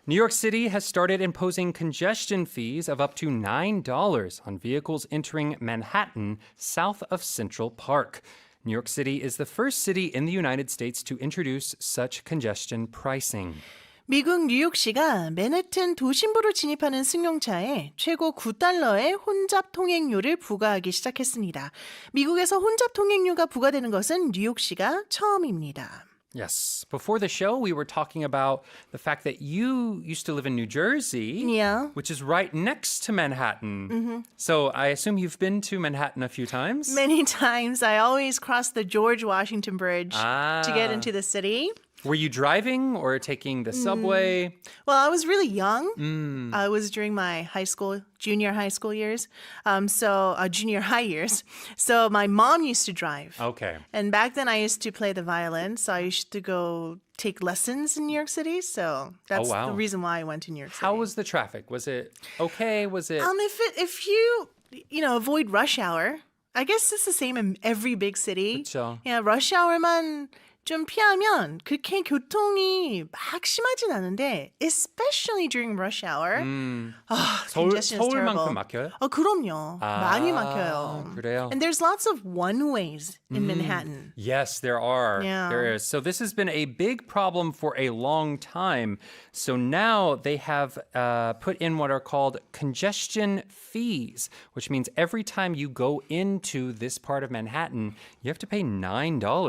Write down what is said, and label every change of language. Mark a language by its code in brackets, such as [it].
[en] New York City has started imposing congestion fees of up to $9 on vehicles entering Manhattan south of Central Park. New York City is the first city in the United States to introduce such congestion pricing. [ko] 미국 뉴욕시가 맨해튼 도심부로 진입하는 승용차에 최고 $9의 혼잡통행료를 부과하기 시작했습니다. 미국에서 혼잡통행료가 부과되는 것은 뉴욕시가 처음입니다. [en] Yes. Before the show, we were talking about the fact that you used to live in New Jersey, Yeah. which is right next to Manhattan. So I assume you've been to Manhattan a few times? Many times I always cross the George Washington Bridge to get into the city. Were you driving or taking the subway? Well, I was really young. I was during my junior high school years. Junior high years. So my mom used to drive. Okay. And back then I used to play the violin. So I used to go take lessons in New York City. So that's wow. the reason why I went to New York City. How was the traffic? Was it okay? Was it... If you avoid rush hour, I guess it's the same in every big city. [ko] 그쵸. Yeah, rush hour 만 좀 피하면 그렇게 교통이 막 심하진 않은데 especially during rush hour. [en] Congestion is terrible. [ko] 서울만큼 막혀요? 그럼요. 많이 막혀요. 그래요? [en] And there's lots of one-ways in Manhattan. Yes, there are. Yeah. There is. So this has been a big problem for a long time. So now they have put in what are called congestion fees, which means every time you go into this part of Manhattan, you have to pay $9.